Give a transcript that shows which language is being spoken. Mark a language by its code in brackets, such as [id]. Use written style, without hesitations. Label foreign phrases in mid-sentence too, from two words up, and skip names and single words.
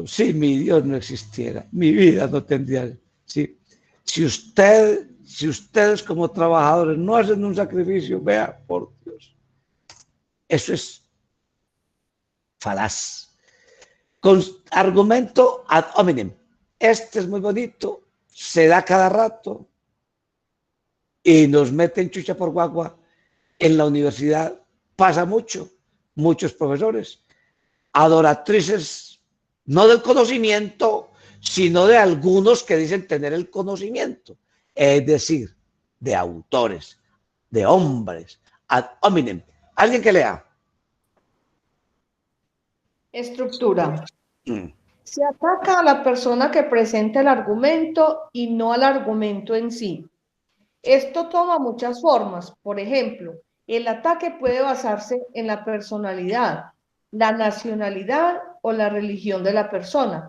[es] Si mi Dios no existiera, mi vida no tendría. ¿Sí? Si ustedes como trabajadores no hacen un sacrificio, vea, por Dios. Eso es falaz. Con argumento [la] ad hominem. [es] Este es muy bonito, se da cada rato y nos meten chucha por guagua. En la universidad pasa mucho, muchos profesores, adoratrices no del conocimiento, sino de algunos que dicen tener el conocimiento, es decir, de autores, de hombres, [la] ad hominem. [es] ¿Alguien que lea? Estructura. Se ataca a la persona que presenta el argumento y no al argumento en sí. Esto toma muchas formas. Por ejemplo, el ataque puede basarse en la personalidad, la nacionalidad o la religión de la persona.